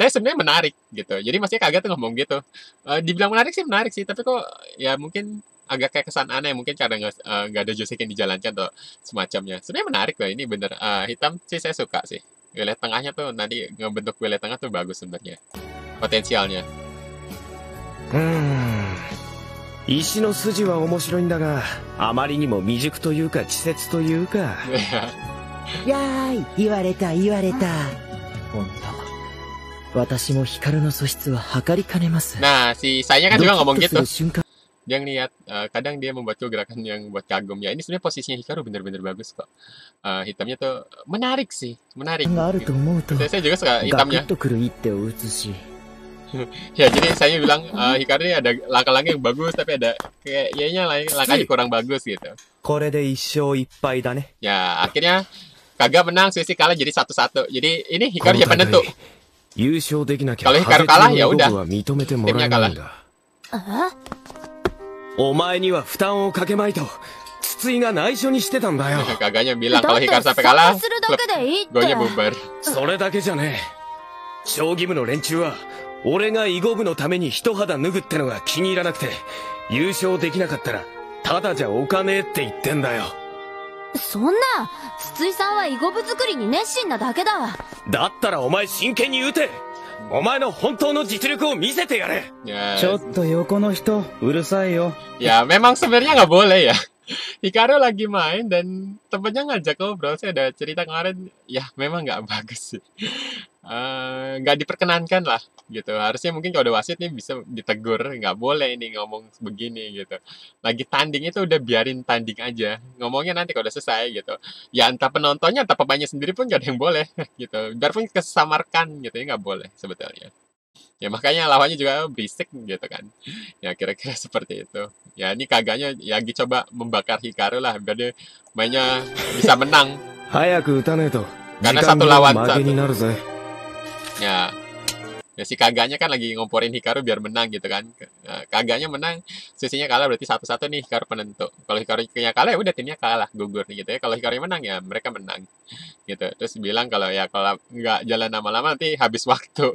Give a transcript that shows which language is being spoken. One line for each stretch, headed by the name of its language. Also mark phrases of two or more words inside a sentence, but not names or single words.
Indonesian: Tapi sebenarnya menarik gitu. Jadi maksudnya Kaga tuh ngomong gitu. Dibilang menarik sih, tapi kok ya mungkin agak kayak kesan aneh mungkin karena nggak ada Joseki yang dijalankan atau semacamnya. Sebenarnya menarik loh ini bener. Hitam sih saya suka sih. Wilayah tengahnya tuh nanti ngebentuk wilayah tengah tuh bagus sebenarnya. Potensialnya.
Japanese: 石の筋は面白いんだが、あまりにも未熟というか稚拙というか。やーい、言われた。ほんと。私も光の素質は測りかねます。
Indonesian: Nah, si Sai-nya kan
Japanese: ドキ
Indonesian: juga
Japanese: ッ
Indonesian: ngomong
Japanese: とす
Indonesian: gitu.
Japanese: る瞬間
Indonesian: Dia ngeliat, kadang dia membuatku gerakan yang buat kagum. Ya, ini sebenarnya posisinya Hikaru bener-bener bagus kok. Hitamnya tuh menarik sih, menarik.
Japanese: があると思うと、
Indonesian: Saya juga suka
Japanese: ガク
Indonesian: hitamnya.
Japanese: ッとくる一手を打つし、
Indonesian: Ya, jadi saya bilang Hikaru ini ada langkah-langkah yang bagus, tapi ada kayaknya langkahnya kurang bagus gitu.
Japanese: これで1勝1敗だね。
Indonesian: Ya, akhirnya Kaga menang, Sushi kalah jadi 1-1. Jadi ini Hikaru yang penentu.
Japanese: 優勝できなきゃ
Indonesian: Kalau
Japanese: ハ
Indonesian: Hikaru
Japanese: ゲティ
Indonesian: kalah
Japanese: の
Indonesian: ya
Japanese: ロ
Indonesian: udah.
Japanese: ブは認めてもらえないんだ。お前には負担をかけまいと筒井が内緒にしてたんだよ。
Indonesian: Kaganya bilang
Japanese: だ
Indonesian: kalau
Japanese: って
Indonesian: Hikaru
Japanese: 参
Indonesian: sampai kalah,
Japanese: 加するだ
Indonesian: klub
Japanese: けでいいって。
Indonesian: gonya bubar.
Japanese: それだけじゃねえ。将棋部の連中は俺が囲碁部のために一肌脱ぐってのが気に入らなくて、優勝できなかったらただじゃおかねえって言ってんだよ。そんな、筒井さんは囲碁部作りに熱心なだけだ。だったらお前真剣に打て。お前の本当の実力を見せてやれ。
Indonesian: Ya,
Japanese: ちょっと横の人、うるさいよ。
Indonesian: ya memang sebenarnya nggak boleh ya. Hikaru lagi main dan temennya ngajak ngobrol. Saya ada cerita kemarin, ya memang nggak bagus sih. Nggak diperkenankan lah gitu. Harusnya mungkin kalau ada wasit nih bisa ditegur, nggak boleh ini ngomong begini gitu. Lagi tanding itu udah biarin tanding aja. Ngomongnya nanti kalau udah selesai gitu. Ya entah penontonnya, entah pemainnya sendiri pun nggak ada yang boleh gitu. Biarpun kesamarkan gitu ya nggak boleh sebetulnya. Ya makanya lawannya juga berisik gitu kan. Ya kira-kira seperti itu. Ya ini Kaganya ya lagi coba membakar Hikaru lah biar dia mainnya bisa menang.
Japanese: 早く打たねえと時
Indonesian: Karena
Japanese: 間
Indonesian: satu
Japanese: 切れ
Indonesian: lawan
Japanese: の負け
Indonesian: satu.
Japanese: になるぜ。
Indonesian: Ya. Ya si Kaganya kan lagi ngomporin Hikaru biar menang gitu kan. Kaganya menang, Sushinya kalah berarti 1-1 nih Hikaru penentu. Kalau Hikarunya kalah ya udah timnya kalah, gugur gitu ya. Kalau Hikaru menang ya mereka menang. Gitu. Terus bilang kalau ya kalau nggak jalan lama-lama nanti habis waktu.